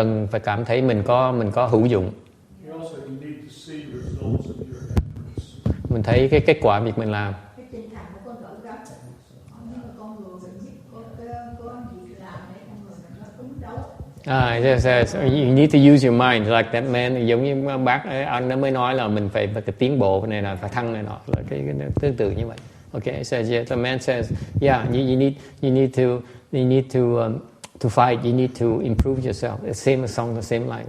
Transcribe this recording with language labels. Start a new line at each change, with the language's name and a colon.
Vietnamese: Phải cảm thấy mình có hữu dụng.
English: You also need to see results of your efforts.
Vietnamese: Mình thấy cái kết quả việc mình làm.
English: It says you need to use your mind like that man,
Vietnamese: giống như bác anh nó mới nói là mình phải tiến bộ này là phải thăng này nọ, là cái tương tự như vậy.
English: Okay, it says yeah. The man says yeah. You need to fight. You need to improve yourself. It's same song, the same line.